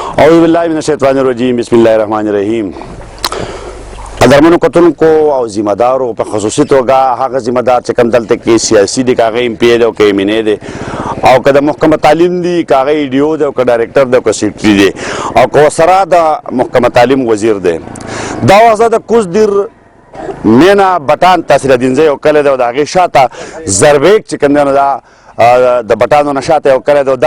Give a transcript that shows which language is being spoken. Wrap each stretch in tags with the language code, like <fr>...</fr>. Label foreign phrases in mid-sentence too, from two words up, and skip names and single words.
<ar>اعوذ بالله من الشیطان الرجیم بسم الله الرحمن الرحیم.</ar> <ps>قدرمنو کتونکو او ذمہ دارو په خصوصي توګه هغه ذمہ دار چې کوم دلته کې سیاسي دي، که هغه ایم پی دی او که ایم این ای دی، او که د محکمه تعلیم دي، که هغه ای ډي او دی او که ډایرکټر دی او که سیکرټري دی، او که ورسره د محکمه تعلیم وزیر دی. دا وضع د کوزدیر مینا بټان تحصیل دینځی او کلی دی او د هغې شاته زربیک چې کوم دی نو دا د بټانو نه شاته یو کلی دی.</ps>